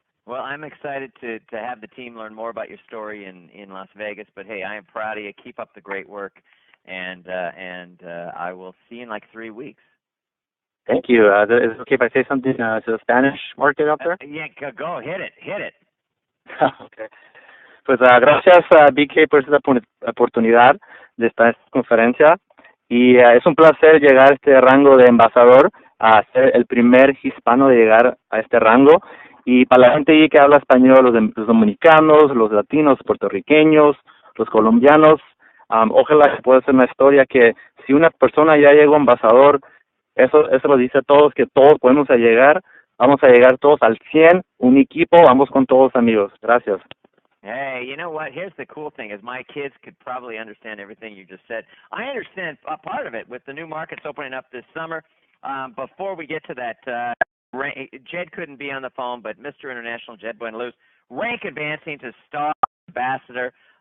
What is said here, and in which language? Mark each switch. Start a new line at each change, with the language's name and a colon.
English: Well, I'm excited to have the team learn more about your story in Las Vegas. But hey, I am proud of you. Keep up the great work, and I will see you in like 3 weeks. Thank you. Is it okay if I say something to the Spanish market out there? Yeah, go hit it. Okay.
Spanish: Pues gracias a BK por esta oportunidad de estar en esta conferencia, y es un placer llegar a este rango de embajador, a ser el primer hispano de llegar a este rango. Y para la gente ahí que habla español, los dominicanos, los latinos, puertorriqueños, los colombianos, ojalá que pueda ser una historia que si una persona ya llegó embajador, eso lo dice a todos, que todos podemos llegar. Vamos a llegar todos al 100, un equipo, vamos con todos amigos. Gracias.
English: Hey, you know what? Here's the cool thing, is my kids could probably understand everything you just said. I understand a part of it with the new markets opening up this summer. Before we get to that, Jed couldn't be on the phone, but Mr. International, Jed Buenaluz, rank advancing to star ambassador.